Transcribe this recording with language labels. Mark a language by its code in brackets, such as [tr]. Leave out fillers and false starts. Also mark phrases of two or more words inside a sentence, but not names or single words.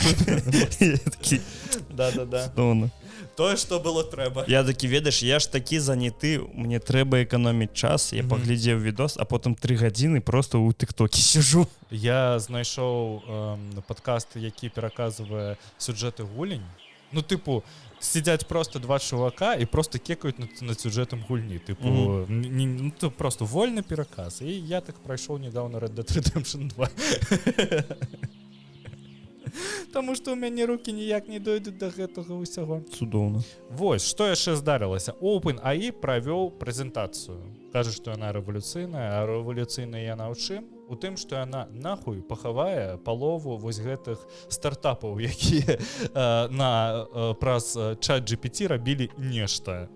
[be] Да. Тое, што было трэба. Я такі, ведаеш, я ж такі заняты, мне трэба эканоміць час, я паглядзеў відос, а потым 3 гадзіны просто ў тыктокі сижу. Я знайшоў падкаст, які пераказвае сюжэты гулень. Ну, тыпу, [uk] сидять просто два чувака і просто кекають над сюжетом гульні. Типу, це просто вольний переказ. І я так пройшов недавно Red Dead Redemption 2. [be] Тому што ў мяне рукі ніяк не дойдуць да гэтага ўсяго. Цудоўна. Вось, што яшчэ здарылася? OpenAI правёў прэзентацыю. Кажа, што яна рэвалюцыйная, а рэвалюцыйная яна ў чым? У тым, што яна нахуй пахавае палову вось гэтых стартапаў, якія праз ChatGPT рабілі нешта.